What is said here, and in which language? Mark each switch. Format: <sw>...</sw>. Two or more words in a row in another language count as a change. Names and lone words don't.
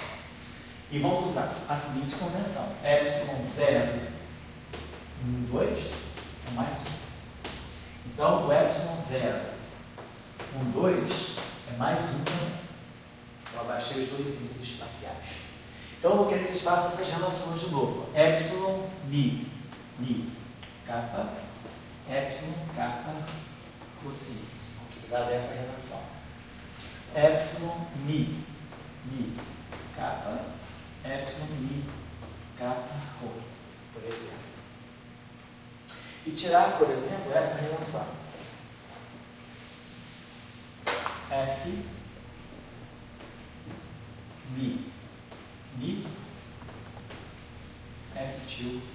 <pt>E vamos usar a seguinte convenção: epsilon 0, 1, 2 é mais 1. Então, o epsilon 0, 1, 2 é mais 1 também. Eu abaixei os 2 índices espaciais. Então, eu vou querer que vocês façam essas relações de novo. Epsilon, mi, kappa, epsilon, kappa, cossino. Vou precisar dessa relação. Epsilon, mi, kappa, epsilon, mi, kappa, rho, por exemplo. E tirar, por exemplo, essa relação. F, mi, F til, mi.</pt>